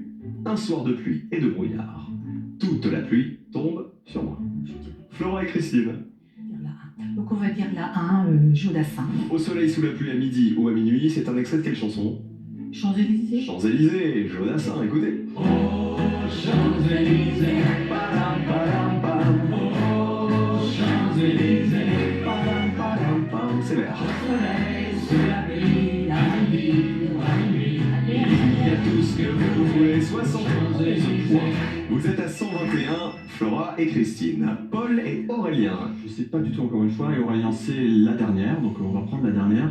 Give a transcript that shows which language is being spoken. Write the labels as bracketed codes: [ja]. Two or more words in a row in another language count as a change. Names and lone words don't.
[fr] Un soir de pluie et de brouillard. Toute la pluie tombe sur moi. Flora et Christine. Donc on va dire la 1, Jodassin. Au soleil sous la pluie à midi ou à minuit, c'est un extrait de quelle chanson? Champs-Élysées. Champs-Élysées, Jodassin, écoutez. Oh, Champs-Élysées, Padam, padam, padam. oh, Champs-Élysées, Padam, padam, padam. C'est vert. soleil sous la pluie, à midi ou à minuit. Il y a tout ce que vous voulez, 71 points. Vous êtes à 121, Flora et Christine. Paul et Aurélien. Je sais pas du tout encore une fois, et Aurélien c'est la dernière, donc on va prendre la dernière.